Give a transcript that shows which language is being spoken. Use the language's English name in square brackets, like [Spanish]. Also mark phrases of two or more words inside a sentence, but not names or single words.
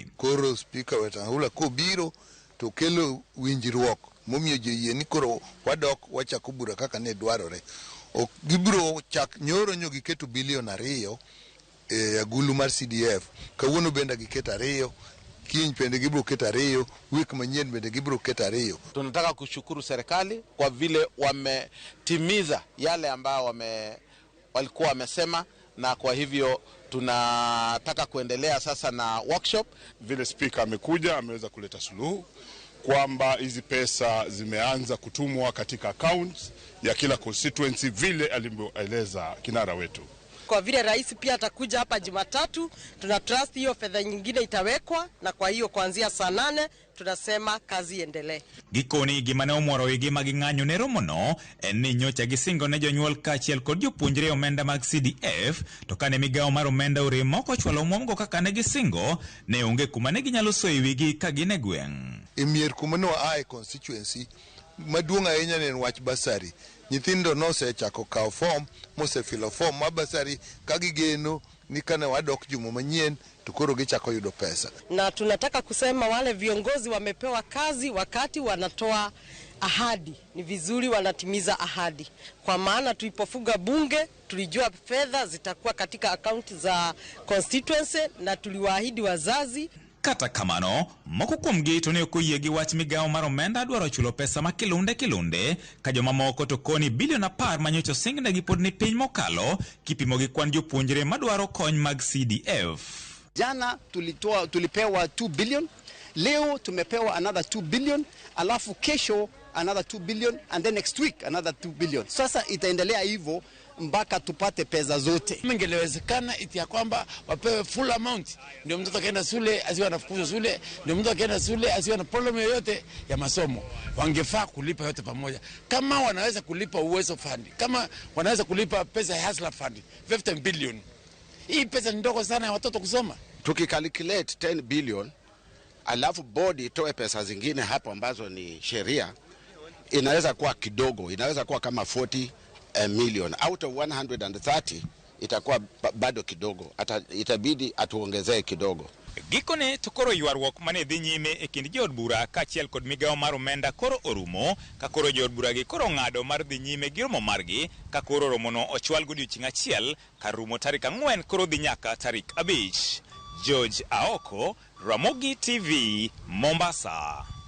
[Luo (Kenya and Tanzania)] Koro spika Wetangula kobiro to kelo winjruok momiyo giyie ni koro wadok wachako bura kaka ne dwarore. Ok gibiro chak nyoro nyo giketo bilion 2 e agulu mar CDF. Kawuono benda giketo 2, kiny pende gibiro keto 2, wiki manyien bende gibiro keto 2. [Swahili] Tunataka kushukuru serikali kwa vile wametimiza yale ambao walikuwa wamesema, na kwa hivyo tunataka kuendelea sasa na workshop. Vile speaker amekuja ameweza kuleta suluhu kwamba hizi pesa zimeanza kutumwa katika accounts ya kila constituency vile alivyoeleza kinara wetu. Kwa vile rais pia atakuja hapa Jumatatu, tuna trust hiyo fedha nyingine itawekwa, na kwa hiyo kuanzia saa 8 tunasema kazi iendelee. [Luo (Kenya and Tanzania)] Gikoni gimane omoro igi maging'anyo ne romo no en ni nyocha gisingo ne jonyuol kaachiel kod jopuonjre omenda mag CDF, to kane migawo mar omenda oremo kochwalo omwomgo kaka ne gisingo, ne onge kuma ne ginyalo soyo wigi ka gin e gweng'. E mier kuma no ae constituency maduong' ahinya ne wach basari. Nyithindo nosechako kawo form, mosefilo form ma basari ka gigeno ni kane wadok juma manyien to koro gichako yudo pesa. [Swahili] Na tunataka kusema wale viongozi wamepewa kazi wakati wanatoa ahadi, ni vizuri wanatimiza ahadi. Kwa maana tulipofunga bunge tulijua fedha zitakuwa katika akaunti za constituency na tuliwaahidi wazazi. [Luo (Kenya and Tanzania)] Kata kamano, moko kuomgi to ne okoyie gi wach migawo mar omenda dwaro chulo pesa ma kilunde ka joma moko to koni bilion 10 manyocha singnegi pod ni piny mokalo kipimo gi kwan jopuonjre madwaro kony mag CDF. [Swahili] Jana tulipewa 2 billion, leo tumepewa another 2 billion, alafu kesho another 2 billion, [English] and then next week another 2 billion. [Swahili] Sasa itaendelea hivyo mpaka tupate pesa zote. Ingelewezekana iti ya kwamba wapewe [English] full amount, [Swahili] ndio mtoto akaenda shule asiwe anafukuzwa shule, ndio mtoto akaenda shule asiwe na problem yoyote ya masomo. Wangefaa kulipa yote pamoja. Kama wanaweza kulipa uwezo fund, kama wanaweza kulipa pesa ya hustler fund 15 billion, hii pesa ni ndogo sana ya watoto kusoma. Tukicalculate 10 billion alafu body itoe pesa zingine hapo ambazo ni sheria, inaweza kuwa kidogo, inaweza kuwa kama 40 million [English] out of [Swahili] 130, itakuwa bado kidogo, itabidi atuongezee kidogo. [Luo (Kenya and Tanzania)] Gikone to koro ywaruok mane dhi nyime e kind jood bura kaachiel kod migawo mar omenda koro orumo, ka koro jood bura gi koro ng'ado mar dhi nyime gi romo margi, ka koro romono ochwal godiochieng' achiel ka rumo tarik 4 koro dhi nyaka tarik 5. George Aoko, Ramogi TV, Mombasa.